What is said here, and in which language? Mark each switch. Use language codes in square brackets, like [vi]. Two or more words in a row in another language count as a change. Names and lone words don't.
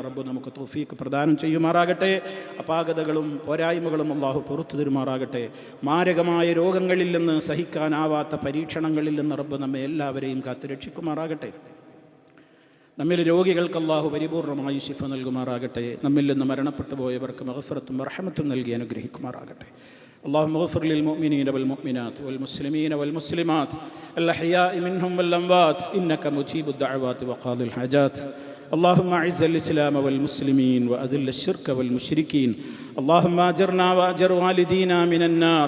[ml] റബ്ബ് നമുക്ക് തൗഫീഖ് പ്രദാനം ചെയ്യുമാറാകട്ടെ. അപാകതകളും പോരായ്മകളും അള്ളാഹു പുറത്തു തരുമാറാകട്ടെ. മാരകമായ രോഗങ്ങളിൽ നിന്ന്, സഹിക്കാനാവാത്ത പരീക്ഷണങ്ങളിൽ നിന്ന് റബ്ബ് നമ്മെ എല്ലാവരെയും കാത്തുരക്ഷിക്കുമാറാകട്ടെ. നമ്മിൽ രോഗികൾക്ക് അള്ളാഹു പരിപൂർണമായി ശിഫ നൽകുമാറാകട്ടെ. നമ്മിൽ നിന്ന് മരണപ്പെട്ടു പോയവർക്ക് മഗ്ഫിറത്തും റഹ്മത്തും നൽകി അനുഗ്രഹിക്കുമാറാകട്ടെ. [ar] اللهم اغفر للمؤمنين والمؤمنات والمسلمين والمسلمات الأحياء منهم والأموات إنك مجيب الدعوات وقاضي الحاجات. اللهم أعز الإسلام والمسلمين وأذل الشرك والمشركين. اللهم أجرنا وأجر والدينا من النار.